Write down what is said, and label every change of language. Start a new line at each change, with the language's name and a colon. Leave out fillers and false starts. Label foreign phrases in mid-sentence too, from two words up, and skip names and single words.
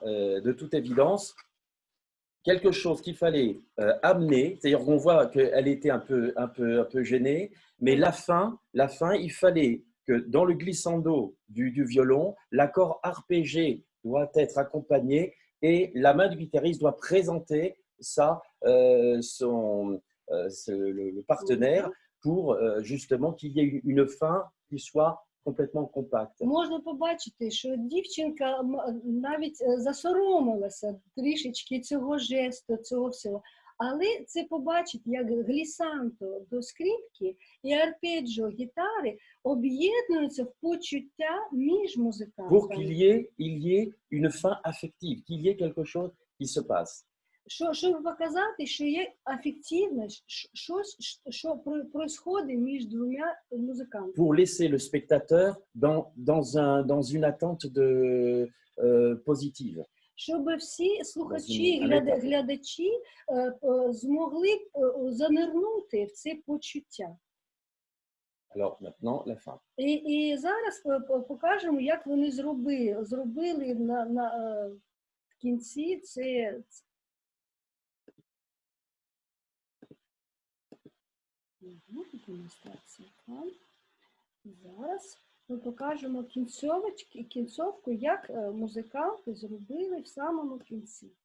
French: de toute évidence quelque chose qu'il fallait amener, c'est-à-dire qu'on voit qu'elle était un peu gênée, mais la fin, il fallait que dans le glissando du violon, l'accord arpégé doit être accompagné et la main du guitariste doit présenter ça, le partenaire pour justement qu'il y ait une fin qui soit complètement compacte.
Ukrainian: Можна побачити, що дівчинка навіть засоромилася трішечки цього жесту, цього всього. Але це побачить, як глісанто до скрипки і арпеджіо гітари об'єднуються в почуття між музикантами.
French: Pour qu'il y ait une fin affective, qu'il y ait quelque chose qui se passe.
Ukrainian: Щоб показати, що є афективне, щось, що происходить між двома музикантами.
French: Pour laisser le spectateur dans une attente positive.
Ukrainian: Щоб всі слухачі, глядачі змогли занирнути в це почуття.
French: Alors maintenant, la fin.
Ukrainian: І зараз покажемо, як вони зробили в кінці це. Демонстрація. Зараз ми покажемо кінцовку, як музиканти зробили в самому кінці.